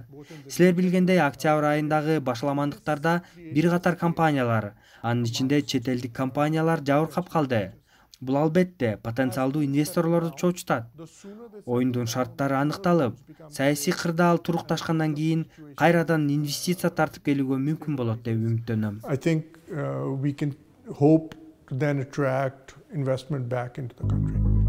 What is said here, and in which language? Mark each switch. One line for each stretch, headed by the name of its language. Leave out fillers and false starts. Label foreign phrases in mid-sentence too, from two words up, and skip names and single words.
Kyrgyz: Силер билгендей, октябрь айындагы башаламандыктарда бир катар компаниялар, анын ичинде чет элдик компаниялар жабыркап калды. Бул албетте потенциалдуу инвесторлорду чоочутат. Оюндун шарттары аныкталып, саясий кырдаал турукташкандан кийин кайрадан инвестиция тартып келүүгө мүмкүн болот деп үмүттөнөм.
English: I think we can hope to then attract investment back into the country.